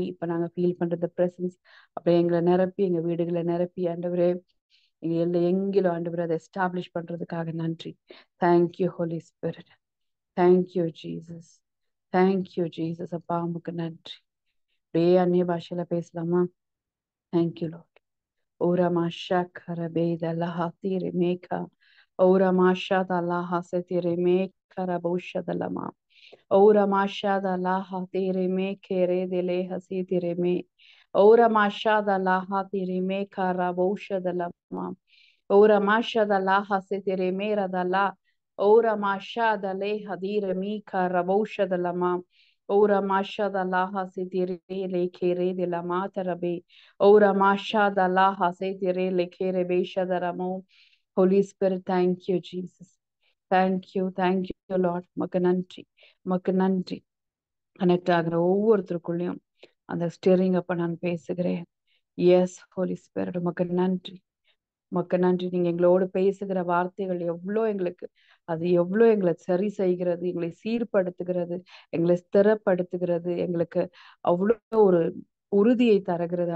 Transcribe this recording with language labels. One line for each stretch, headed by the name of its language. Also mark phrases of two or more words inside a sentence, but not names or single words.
Tamil: இப்ப நாங்க ஃபீல் பண்றது பிரசன்ஸ் அப்படியே எங்களை நிரப்பி, எங்க வீடுகளை நிரப்பி ஆண்டவரே, எங்கிலும் ஆண்டவரே அதை எஸ்டாப்ளிஷ் பண்றதுக்காக நன்றி.
English: Thank you Holy Spirit. Thank you Jesus. Thank you Jesus.
Tamil: அப்பா உமக்கு நன்றி. அப்படியே அந்நிய பாஷையில பேசலாமா?
English: Thank you Lord. Ora masha karabeda laha tiri meka. Ora masha da laha se tiri me karabusha da lama. Ora masha da laha tiri me kere de leha se tiri me. Ora masha da laha tiri me karabusha da lama. Ora masha da laha se tiri me ra da la. Ora masha da leha tiri me karabusha da lama. Ora masha da laha se tiri le kere de la matarabe. Ora masha da laha se tiri le kere be shadaramo. Holy Spirit, thank you, Jesus. Thank you, Lord.
Tamil: மக்கு நன்றி. கனெக்ட் ஆகிற ஒவ்வொருத்தருக்குள்ளேயும் அந்த ஸ்டியரிங் அப்ப நான் பேசுகிறேன்.
English: Yes Holy Spirit,
Tamil: மக்கு நன்றி. நீங்க எங்களோடு பேசுகிற வார்த்தைகள் எவ்வளோ எங்களை சரி செய்கிறது, எங்களை சீர்படுத்துகிறது, எங்களை ஸ்திரப்படுத்துகிறது, எங்களுக்கு அவ்வளோ ஒரு உறுதியை தருகிறது.